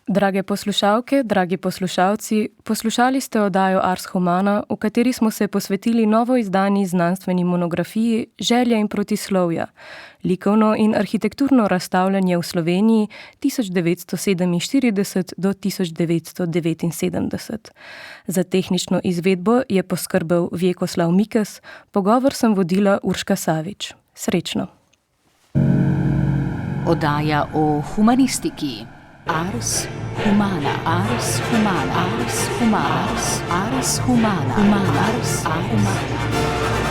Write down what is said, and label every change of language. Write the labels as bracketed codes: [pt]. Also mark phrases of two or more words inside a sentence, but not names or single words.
[sl] Drage poslušalke, dragi poslušalci, poslušali ste oddajo Ars Humana, v kateri smo se posvetili novo izdani znanstveni monografiji Želja in protislovja, likovno in arhitekturno razstavljanje v Sloveniji 1947 do 1979. Za tehnično izvedbo je poskrbel Vjekoslav Mikes, pogovor sem vodila Urška Savič. Srečno! Oddaja o humanistiki. Ars Humana, Ars Humana, Ars Humana, Ars Humana, Ars Humana.